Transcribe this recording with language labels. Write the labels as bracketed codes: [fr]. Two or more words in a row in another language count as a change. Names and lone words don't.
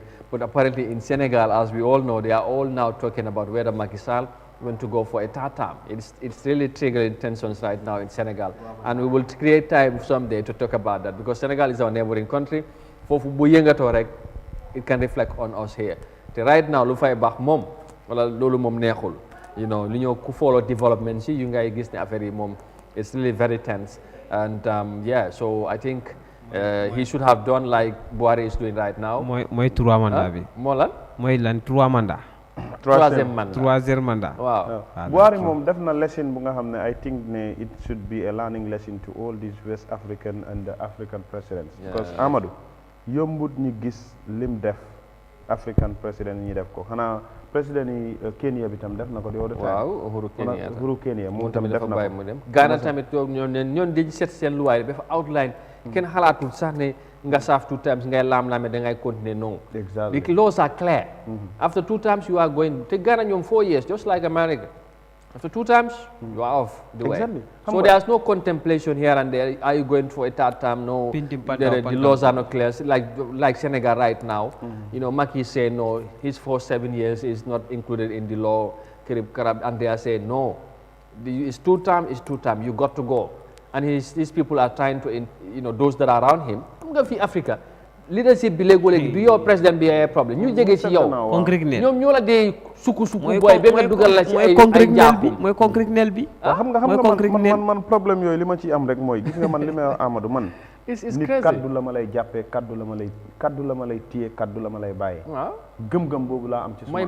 [en] But apparently in Senegal, as we all know, they are all now talking about whether Macky Sall want to go for a third term. It's really triggering tensions right now in Senegal. And we will create time someday to talk about that because Senegal is our neighboring country. It can reflect on us here. Right now, [wo] lu fay bax mom wala lolu mom neexul. Li ñoo ku [en] follow development [wo] ci yu ngay gis ne affaire yi mom [en] it's really very tense. And yeah, so I think he should have done like Buhari is doing right now. [wo] Moy 3 mandat bi. Mo lan? Moy lan 3 mandat. [fr] Troisième mandat. [en] Wow. Buhari [wo] moom def na lesson bu nga xam ne [en] I think ne it should be a learning lesson to all these West African and the African presidents. [wo] Because Amadou yombut ñu gis lim def [en] African president [wo] ñi def ko xanaa président yi Kenya bi tam def na ko di time. Waaw Uhuru Kenya moom tamit def na ko mu dem Ghana tamit ñoon dañ set seen luwaay dafa outline kenn xalaatul sax ne nga saaf 2 times ngay laam-laame da ngay continuer non. [en] Exactly. The laws are clear. After 2 times you are going [wo] te Ghana ñoom [en] 4 years just like America. After 2 times, you are off the way. Exactly. So there's no contemplation here and there. Are you going for a 3rd term? No. The laws are not clear. Like Senegal right now, you know, Macky is saying no, his first 7 years is not included in the law. And they are saying no. It's 2 term, it's 2 term. You got to go. And these people are trying to, you know, those that are around him. I'm going to Africa. [wo] Leadership bi léegi du yow président bi ay problème ñu jege ci yow ñoom ñoo la dee suku boy ba nga dugal la ci ay jàpp mooy concret bi xam nga man problème yooyu li ma ci am rek mooy gis nga man li may wax Amadou man nit kaddu la ma lay jàppee kaddu la ma lay téye kaddu la ma lay bàyyee gëm-gëm boobu laa am ci suma